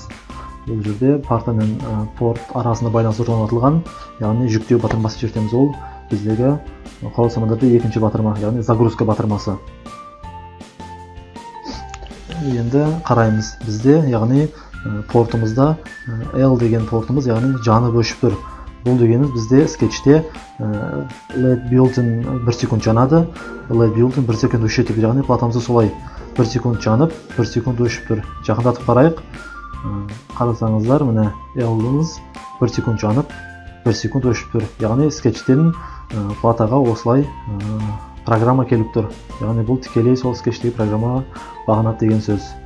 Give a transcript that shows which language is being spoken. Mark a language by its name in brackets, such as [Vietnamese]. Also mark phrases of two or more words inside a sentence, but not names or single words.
[Kazakh] Бұл жерде парта мен порт арасында байланыс орнатылған, яғни жүктеу батырмасын шертеміз. Ол біздегі құрал саймандарда екінші батырма, яғни загрузка батырмасы. Енді қараймыз. Бізде, яғни портымызда L деген портымыз, яғни жанып өшіп тұр. Бұл дегеніміз бізде скетчте [English] LED built-in [Kazakh] 1 секунд жанады. [English] LED built-in [Kazakh] 1 секунд өшеді, яғни платамызда солай 1 секунд жанып, 1 секунд өшіп тұр. Жақындатып қарайық. Қарасаңыздар, міне L-ымыз 1 секунд жанып, 1 секунд өшіп тұр. Яғни скетчтен платаға осылай программа келіп тұр. Яғни бұл тікелей сол скетчтегі программаға бағынады деген сөз.